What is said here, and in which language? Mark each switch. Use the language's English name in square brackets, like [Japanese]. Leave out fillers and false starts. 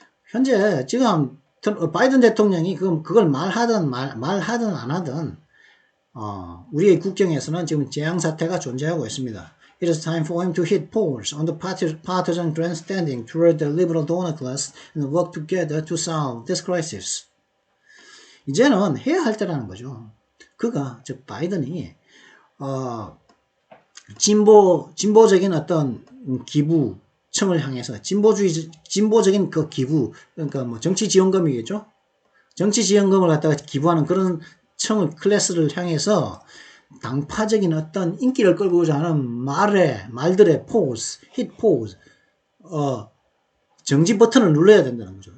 [Korean] 현재 지금 바이든 대통령이 그걸 말하든 안 하든 우리의 국경에서는 지금 재앙 사태가 존재하고 있습니다. [English] It is time for him to hit pause on the partisan grandstanding toward the liberal donor class and work together to solve this crisis. [Korean] 이제는 해야 할 때라는 거죠. 즉 바이든이 진보적인 어떤 기부청을 향해서 진보적인 그 기부, 그러니까 뭐 정치 지원금이겠죠. 정치 지원금을 갖다가 기부하는 그런 클래스를 향해서 당파적인 어떤 인기를 끌고자 하는 말들의 포즈, 힛 포즈, 정지 버튼을 눌러야 된다는 거죠.